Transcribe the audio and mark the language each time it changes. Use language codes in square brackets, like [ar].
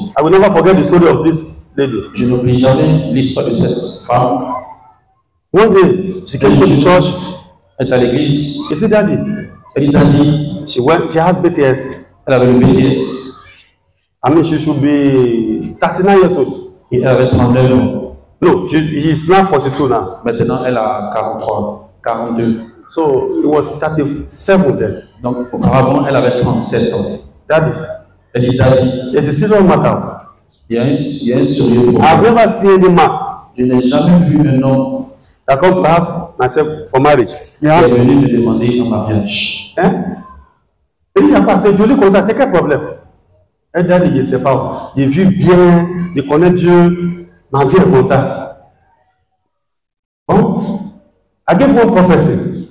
[en] I will never forget the story of this lady. [fr] Je n'oublie jamais l'histoire de cette femme. [en] One day, she came to the church. [fr] Elle est à l'église. [en] She said, Daddy, [fr] Elle est dit, [en] she had BTS. [fr] elle avait le BTS. [en] I mean, she should be 39 years old. [fr] Et elle avait 39 ans. [en] No, he is now 42 now. [fr] Maintenant, elle a 43, 42. [en] So, it was 37 then. [fr] Donc, auparavant, elle avait 37 ans. [en] Daddy, [fr] Elle dit, Daddy, [en] it's a serious matter. [fr] il y a un sérieux problème. [en] I've never seen any man [fr] Je n'ai jamais vu un homme [en] that come to ask myself for marriage. [fr] qui est venu me demander un mariage. Hein? Et il n'y a pas de joli comme ça, c'est quel problème? Et Daddy, je ne sais pas. Je vis bien, je connais Dieu, ma vie est comme ça. [en] Bon? I gave one prophecy.